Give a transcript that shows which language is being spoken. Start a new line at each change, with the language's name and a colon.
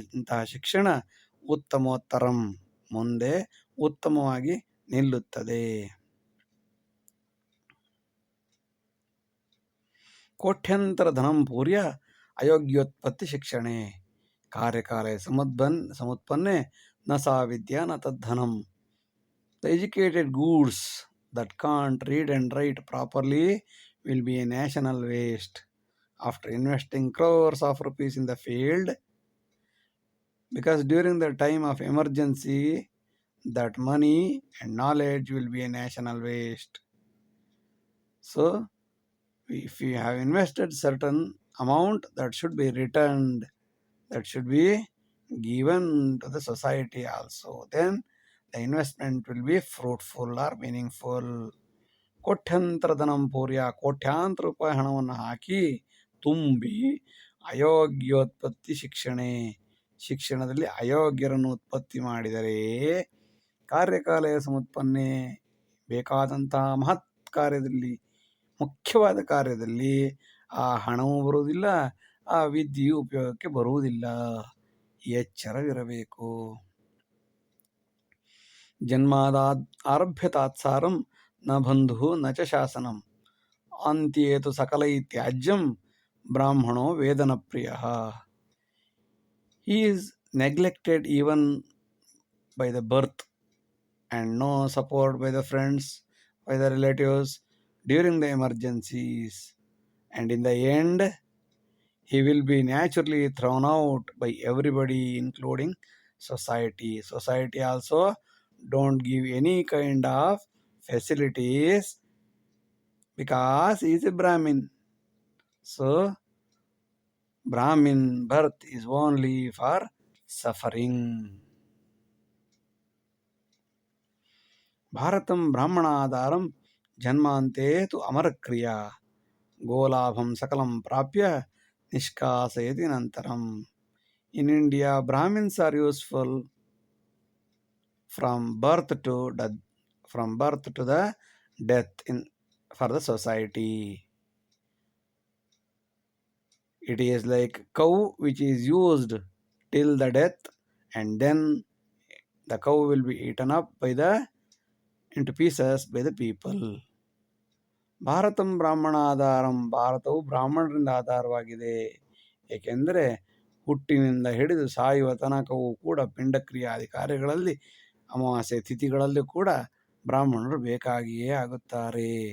Kannada: ಇಂತಹ ಶಿಕ್ಷಣ ಉತ್ತಮೋತ್ತರಂ, ಮುಂದೆ ಉತ್ತಮವಾಗಿ ನಿಲ್ಲುತ್ತದೆ.
Sanskrit: ಕೋಟ್ಯಂತರ ಧನಂ ಪೂರ್ಯ ಅಯೋಗ್ಯೋತ್ಪತ್ತಿ ಶಿಕ್ಷಣೆ. ಕಾರ್ಯಕಾಲೇ ಸಮುತ್ಪನ್ನೆ ನ ಸಾ ವಿದ್ಯಾ ನ ತದ್ಧನಂ.
English: The educated goods that can't read and write properly will be a national waste. After investing crores of rupees in the field, because during the time of emergency, that money and knowledge will be a national waste. So, if you have invested certain amount, that should be returned, that should be given to the society also. Then the investment will be fruitful or meaningful.
Sanskrit: ಕೋಟ್ಯಂತರ ಧನಂ ಪೂರ್ಯ,
Kannada: ಕೋಟ್ಯಾಂತರ ರೂಪಾಯಿ ಹಣವನ್ನು ಹಾಕಿ ತುಂಬಿ
Sanskrit: ಅಯೋಗ್ಯೋತ್ಪತ್ತಿ ಶಿಕ್ಷಣೆ,
Kannada: ಶಿಕ್ಷಣದಲ್ಲಿ ಅಯೋಗ್ಯರನ್ನು ಉತ್ಪತ್ತಿ ಮಾಡಿದರೆ
Sanskrit: ಕಾರ್ಯಕಾಲಯ ಸಮುತ್ಪನ್ನೆ
Kannada: ಬೇಕಾದಂತಹ ಮಹತ್ ಕಾರ್ಯದಲ್ಲಿ, ಮುಖ್ಯವಾದ ಕಾರ್ಯದಲ್ಲಿ ಆ ಹಣವೂ ಬರುವುದಿಲ್ಲ, ಆ ವಿದ್ಯೆಯು ಉಪಯೋಗಕ್ಕೆ ಬರುವುದಿಲ್ಲ. ಎಚ್ಚರವಿರಬೇಕು.
Sanskrit: ಜನ್ಮಾದಾದ್ ಆರಭ್ಯ ತಾತ್ಸಾರಂ ನ ಬಂಧು ನ ಚ ಶಾಸನಂ ಅಂತ್ಯೇತು ಸಕಲೈತ್ಯಾಜ್ಯಂ ಬ್ರಾಹ್ಮಣೋ ವೇದನ ಪ್ರಿಯ.
English: He is neglected even by the birth and no support by the friends, by the relatives during the emergencies, and in the end he will be naturally thrown out by everybody including society. Society also don't give any kind of facilities because he is a Brahmin. So Brahmin birth is only for suffering.
Sanskrit: Bharatam ಬ್ರಾಹ್ಮಣಾಧಾರಂ ಜನ್ಮಾಂತೆ ತು ಅಮರಕ್ರಿಯಾ ಗೋಲಾಭಂ ಸಕಲಂ ಪ್ರಾಪ್ಯ ನಿಷ್ಕಾಸಯತಿ ನಂತರಂ.
English: In India, Brahmins are useful from birth to the death for the society. It is like cow which is used till the death, and then the cow will be eaten up into pieces by the people.
Sanskrit: Bharatam ಬ್ರಾಹ್ಮಣಾಧಾರಂ,
Kannada: ಭಾರತವು ಬ್ರಾಹ್ಮಣರಿಂದ ಆಧಾರವಾಗಿದೆ. ಏಕೆಂದರೆ ಹುಟ್ಟಿನಿಂದ ಹಿಡಿದು ಸಾಯುವ ತನಕವೂ ಕೂಡ ಪಿಂಡಕ್ರಿಯಾದಿ ಕಾರ್ಯಗಳಲ್ಲಿ, ಅಮಾವಾಸ್ಯೆ ತಿಥಿಗಳಲ್ಲಿ ಕೂಡ ಬ್ರಾಹ್ಮಣರು ಬೇಕಾಗಿಯೇ ಆಗುತ್ತಾರೆ.